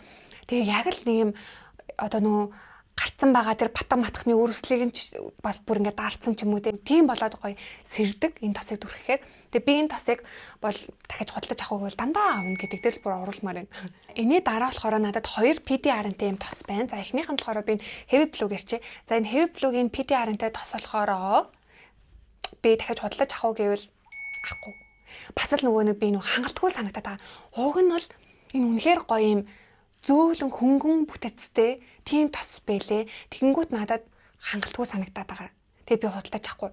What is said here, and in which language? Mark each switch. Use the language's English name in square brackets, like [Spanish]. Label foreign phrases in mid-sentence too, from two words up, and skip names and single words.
[Mongolian] Тэгээ яг л нэг юм одоо нөө гарцсан байгаа тэр батга матхны өрөслийг нь бас бүр ингээд даарцсан ч юм уу тийм болоод гоё сэрдэг энэ тосыг дүрхэхээр. Тэгээ би энэ тосыг бол дахиж худалдаж авах бол дандаа авна гэдэг дээр бүр оруулмаар байна. Энийний дараа болохоор надад 2 PDR-тэй юм тос байна. За эхнийх нь болохоор би heavy plug ярьчих. За энэ heavy plug-ийн PDR-тэй тос болохоор би дахиж худалдаж авах гэвэл авахгүй. Бас л нөгөө нэг би нөгөө хангалтгүй санагдаад байгаа. Уг нь бол энэ үнэхээр гоё юм зөөлөн хөнгөн бүтэцтэй тийм тос байлээ. Тэгэнгүүт надад хангалтгүй санагдаад байгаа. Тэгээ би худалдаж авахгүй.